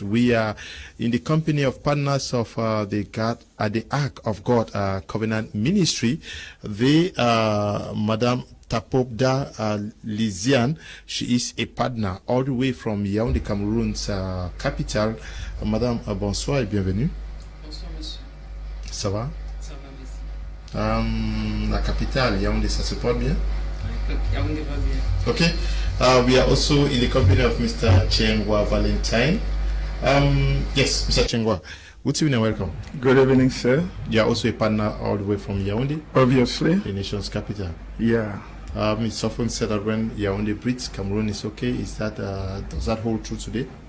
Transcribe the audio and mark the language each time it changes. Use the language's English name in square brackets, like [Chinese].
[English] We are in the company of partners of the Ark of God Covenant Ministry. They Madame Tapobda Lizian. She is a partner all the way from Yaoundé, Cameroon's capital. [French] Madame, bonsoir et bienvenue. Bonsoir, monsieur. Ça va? Ça va, merci. La capitale, Yaoundé, ça se porte bien? Yaoundé va bien. [English] Okay. We are also in the company of Mr. Chengwa Valentine. Yes, Mr. Chengwa. Good evening and welcome. Good evening, sir. You are also a partner all the way from Yaoundé? Obviously. The nation's capital. Yeah. It's often said that when Yaoundé breathes, Cameroon is okay. Is that does that hold true today?